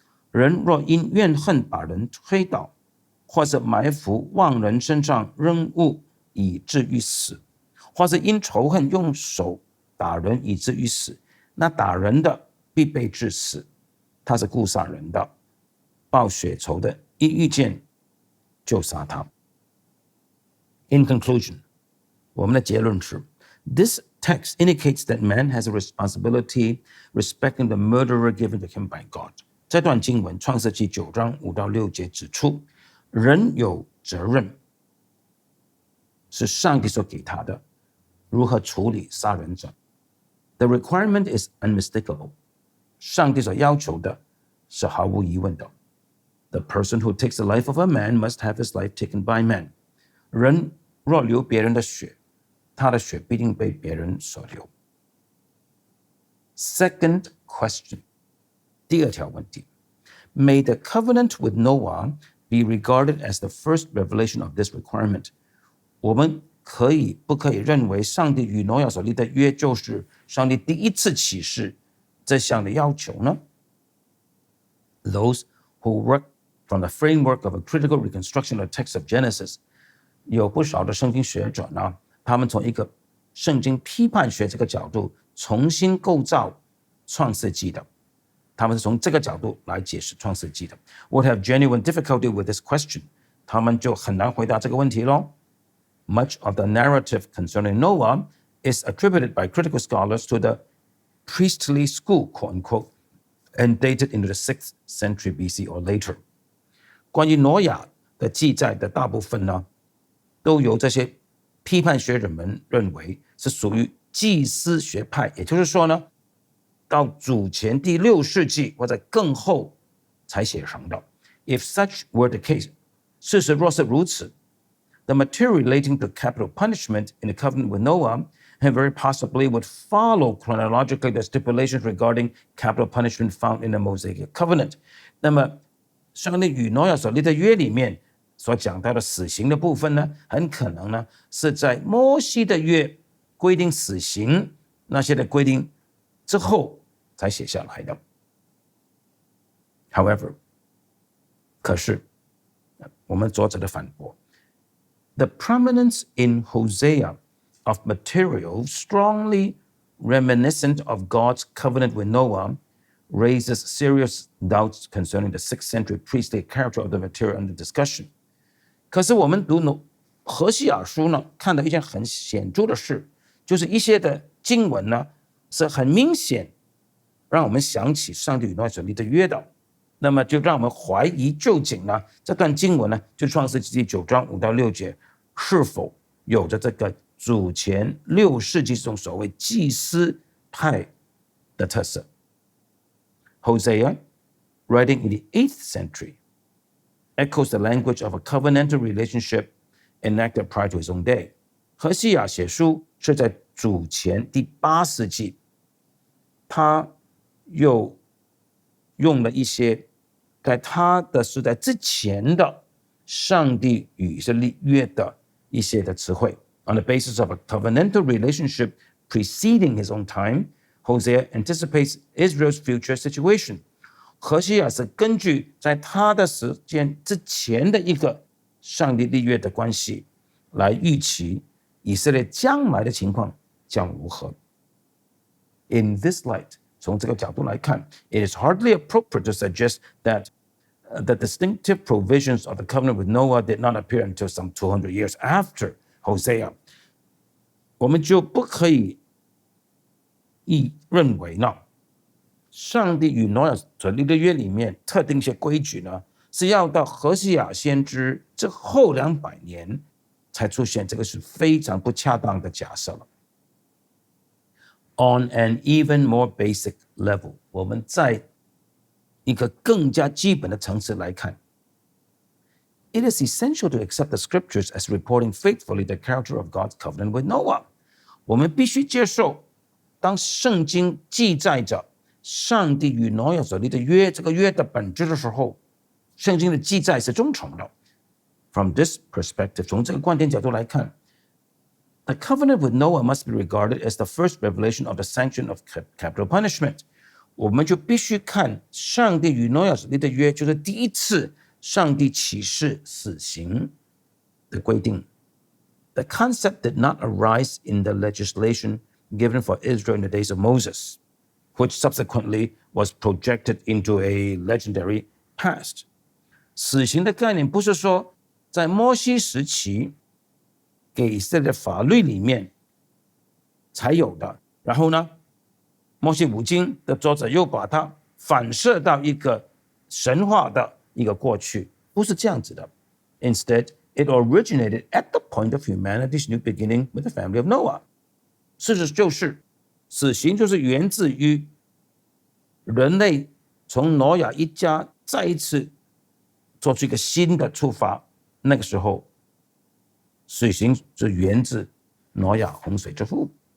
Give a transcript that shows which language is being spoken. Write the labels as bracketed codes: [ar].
[zh] 人若因怨恨把人推倒，或是埋伏往人身上扔物以至于死，或是因仇恨用手打人以至于死，那打人的必被治死，他是故杀人的。报血仇的一遇见就杀他。 [en] In conclusion， [zh] 我们的结论是 [en] This text indicates that man has a responsibility respecting the murderer given to him by God。 [zh] 这段经文创世纪9章5-6节指出，人有责任，是上帝所给他的，如何处理杀人者。 [en] The requirement is unmistakable， [zh] 上帝所要求的是毫无疑问的。 [en] The person who takes the life of a man must have his life taken by man。 [zh] 人若流别人的血，他的血必定被别人所流。 [en] Second question， [zh] 第二条问题， [en] May the covenant with Noah be regarded as the first revelation of this requirement。 [zh] 我们不可以认为上帝与挪亚所立的约就是上帝第一次启示这项的要求呢？ [en] Those who work from the framework of a critical reconstruction of the text of Genesis， [zh] 有不少的圣经学者呢，他们从一个圣经批判学这个角度重新构造创世纪的，他们是从这个角度来解释创世纪的。 [en] Would have genuine difficulty with this question， [zh] 他们就很难回答这个问题咯。 [en] Much of the narrative concerning Noah is attributed by critical scholars to the priestly school, quote unquote, and dated into the 6th century BC or later。 [zh] 关于挪亚的记载的大部分呢，都由这些批判学者们认为是属于祭司学派，也就是说呢，到主前第6世纪或者更后才写成的。 [en] If such were the case， [zh] 事实若是如此， [en] the material relating to capital punishment in the covenant with Noah and very possibly would follow chronologically the stipulations regarding capital punishment found in the Mosaic covenant. [zh] 那么上帝与挪亚所立的约里面所讲到的死刑的部分呢，很可能呢是在摩西的约规定死刑那些的规定之后才写下来的。 [en] However, [zh] 可是我们作者的反驳 [en] The prominence in Hosea of material strongly reminiscent of God's covenant with Noah raises serious doubts concerning the 6th century priestly character of the material under discussion. [zh] 可是我们读何西阿书呢，看到一件很显著的事，就是一些的经文呢是很明显让我们想起上帝与挪亚所立的约的，那么就让我们怀疑究竟呢这段经文呢，就创世纪9章5到6节是否有着这个主前6世纪这种所谓祭司派的特色。 [en] Hosea, writing in the 8th century, echoes the language of a covenantal relationship enacted prior to his own day. [zh] 何西阿写书是在主前第8世纪，他又用了一些在他的时代之前的上帝与以色列约的一些的词汇。 [en] On the basis of a covenantal relationship preceding his own time, Hosea anticipates Israel's future situation. [zh] 何西阿是根据在他的时间之前的一个上帝立约的关系来预期以色列将来的情况将如何。 [en] In this light, [zh] 从这个角度来看 [en] it is hardly appropriate to suggest that the distinctive provisions of the covenant with Noah did not appear until some 200 years after Hosea. [zh] 我们就不可以认为呢，上帝与挪亚所立的约里面特定一些规矩呢，是要到何西阿先知之后200年才出现，这个是非常不恰当的假设了。 [en] On an even more basic level, [zh] 我们在一个更加基本的层次来看 [en] It is essential to accept the scriptures as reporting faithfully the character of God's covenant with Noah. [zh] 我们必须接受当圣经记载着上帝与挪亚所立的约，这个约的本质的时候，圣经的记载是忠诚的。 [en] From this perspective, [zh] 从这个观点角度来看 [en] The covenant with Noah must be regarded as the first revelation of the sanction of capital punishment. [zh] 我们就必须看上帝与挪亚所立的约，就是第一次上帝启示死刑的规定。 [en] The concept did not arise in the legislation given for Israel in the days of Moses, which subsequently was projected into a legendary past. [zh] 死刑的概念不是说在摩西时期给以色列的法律里面才有的，然后呢摩西五经的作者又把它反射到一个神话的一个过去，不是这样子的。 [en] Instead, it originated at the point of humanity's new beginning with the family of Noah. [zh] 事实就是死刑就是源自于人类从挪亚一家再一次做出一个新的出发，那个时候死刑就源自挪亚洪水之后。